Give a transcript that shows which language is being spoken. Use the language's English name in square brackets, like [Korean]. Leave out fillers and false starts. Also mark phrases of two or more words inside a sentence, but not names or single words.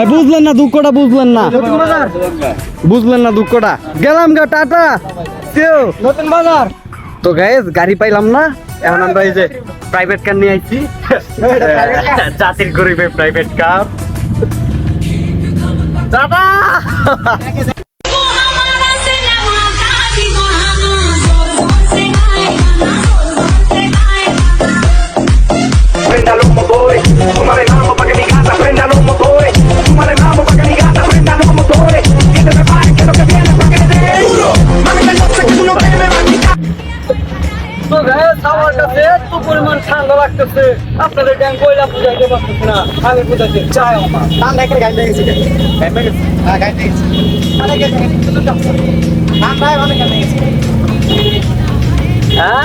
[Bangla] বুঝলেন না দুঃখটা, বুঝলেন না দুঃখটা। গেলাম গা, টাটা। নতুন বাজার। তো গাইস গাড়ি পাইলাম না, এখন আমরা এই যে [English] private car [Bangla] নিয়ে আইছি। জাতির গরিবের [English] private car. [Bangla] দাদা [Spanish] Prenda los motores, súmale mambo pa' que mi gata prenda los motores, súmale mambo pa' que mi gata prenda los motores, que te preparen que lo que viene pa' que le dé duro, mami me sé que tú no te me vas a quitar. [Bangla] তো গাইস আমার কাছে এত পরিমাণ ঠান্ডা লাগতেছে, আপনাদের ট্যাঙ্ক কইলা বুঝাইতে পারতেছি না। আমি বুঝাইতে চাই আমার ঠান্ডা করে গাড়ি গেছে। হ্যাঁ গাড়ি গেছে। আরে গেছে শুধু তো ঠান্ডায় অনেক গাড়ি গেছে। হ্যাঁ